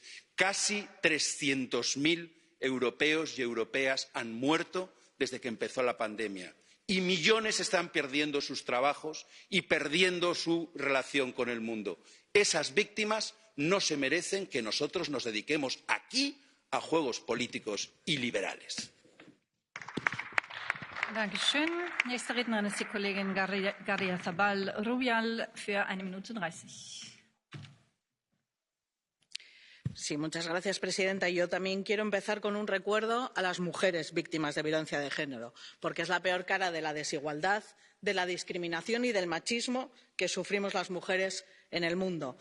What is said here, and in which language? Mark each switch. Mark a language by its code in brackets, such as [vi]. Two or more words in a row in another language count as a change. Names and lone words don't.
[es] Casi 300.000 europeos y europeas han muerto desde que empezó la pandemia, y millones están perdiendo sus trabajos y perdiendo su relación con el mundo. Esas víctimas no se merecen que nosotros nos dediquemos aquí a juegos políticos y liberales. [de] Dankeschön. Nächste Rednerin ist die Kollegin García Zabal Rubial für 1 Minute 30. [es] Sí, muchas gracias, presidenta. Yo también quiero empezar con un recuerdo a las mujeres víctimas de violencia de género, porque es la peor cara de la desigualdad, de la discriminación y del machismo que sufrimos las mujeres en el mundo.